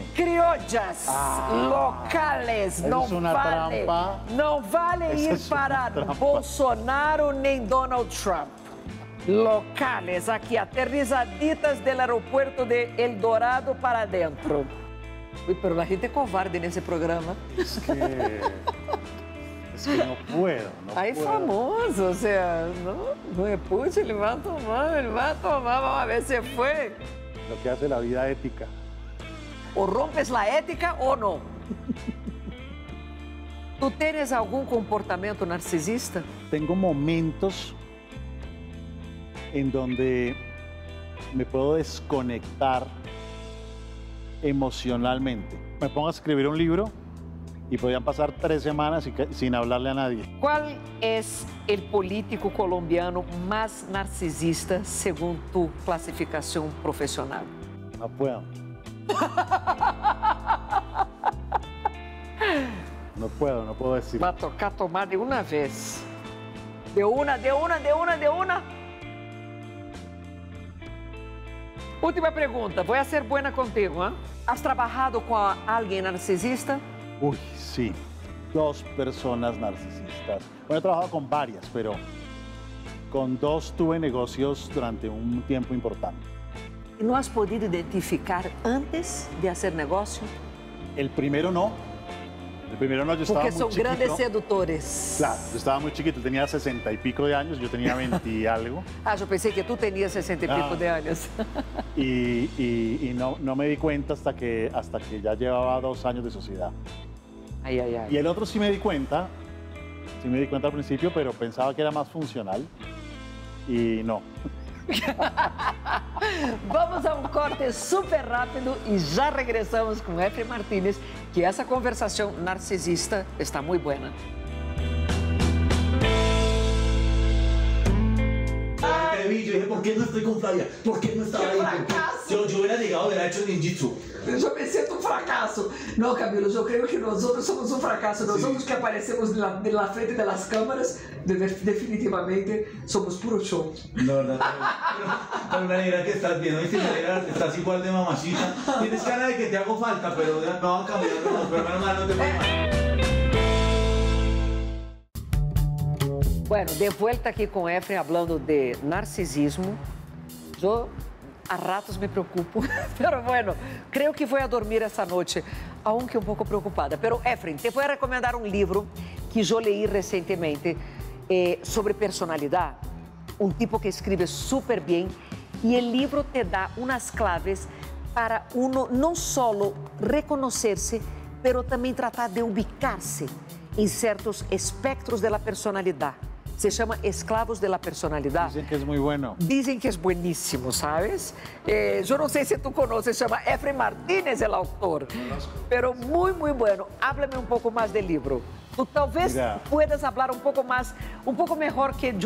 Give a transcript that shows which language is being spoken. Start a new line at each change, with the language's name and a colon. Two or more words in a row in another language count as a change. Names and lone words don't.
Spanish: Criollas, locales, Esa
Portuguese: não
Spanish: es una
Portuguese: vale.
Spanish: trampa.
Portuguese: Não vale
Spanish: Esa
Portuguese: ir
Spanish: es una
Portuguese: para
Spanish: trampa. Bolsonaro nem Donald Trump. Locales, aqui aterrizaditas del aeropuerto de El Dorado para dentro.
Portuguese: Uy,
Spanish: pero la gente
Portuguese: é covarde nesse programa.
Spanish: Es que no puedo. No
Portuguese: Aí
Spanish: puedo. famoso, o sea,
Portuguese: não é Putin, ele vai tomar, vamos ver se foi.
Spanish: Lo que hace la vida ética.
Portuguese: Ou
Spanish: rompes la ética
Portuguese: ou não. Tu tens algum comportamento narcisista?
Spanish: Tengo momentos en donde me puedo desconectar emocionalmente. Me pongo a escribir un libro y podían pasar 3 semanas sin hablarle a nadie.
Portuguese: Qual é o político colombiano mais narcisista segundo tu classificação profissional?
Spanish: No puedo. No puedo decir.
Portuguese: Vai tocar tomar de uma vez. De uma. Última pergunta, vou ser
Spanish: buena contigo,
Portuguese: ¿eh?
Spanish: ¿Has trabajado
Portuguese: com alguém
Spanish: narcisista? Uy, sí. 2 personas narcisistas. Bueno, he trabajado con varias, pero con 2 tuve negocios durante un tiempo importante.
Portuguese: E não
Spanish: has podido
Portuguese: identificar antes de fazer negócio?
Spanish: El primero no. Yo estaba
Portuguese: Porque
Spanish: muy
Portuguese: são
Spanish: chiquito.
Portuguese: grandes sedutores.
Spanish: Claro, yo estaba muy chiquito, tenía 60 y pico de años, yo tenía 20 y algo.
Portuguese: Ah, eu pensei que tu tenías 60 e pico Ah. de anos.
Spanish: Y no me di cuenta hasta que ya llevaba 2 años de sociedad. Ai, ai, ai. Y el otro sí me di cuenta al principio, pero pensaba que era más funcional y no.
Portuguese: Vamos a um corte super rápido e já regressamos com Efraim Martínez, que essa conversação narcisista está muito boa.
Spanish: Te vi, yo dije, ¿por qué no estoy con Flavia? ¿Por qué no estaba ahí? ¿Por qué? Yo hubiera llegado, hubiera hecho ninjitsu. yo me siento un fracaso. No, Camilo, yo creo que nosotros somos un fracaso. Nosotros que aparecemos en la frente de las cámaras, definitivamente somos puro show. No, pero me alegra que estás bien, ¿oíste? Me alegra que estás igual de mamacita. Tienes cara de que te hago falta, pero ya no van cambiando, pero menos mal no te voy mal. Bueno, de vuelta
Portuguese: aqui com
Spanish: Efraim, hablando de narcisismo.
Portuguese: Eu a ratos me preocupo,
Spanish: pero bueno, creo que
Portuguese: vou a dormir essa noite, aunque um pouco preocupada. Pero Efraim, te vou recomendar um livro que eu leí recentemente sobre personalidade. Um tipo que escreve super bem e o livro te dá umas claves para uno não só reconhecer-se, pero também tratar de ubicar-se em certos espectros da personalidade. Se chama Esclavos de la Personalidad.
Spanish: Dicen que es muy bueno. Dicen que es buenísimo, ¿sabes? Yo no sé si tú conoces, se llama Efraim Martínez, el autor. Pero muy, muy bueno. Háblame un poco más del libro. Tú tal vez puedas hablar un poco mejor que yo.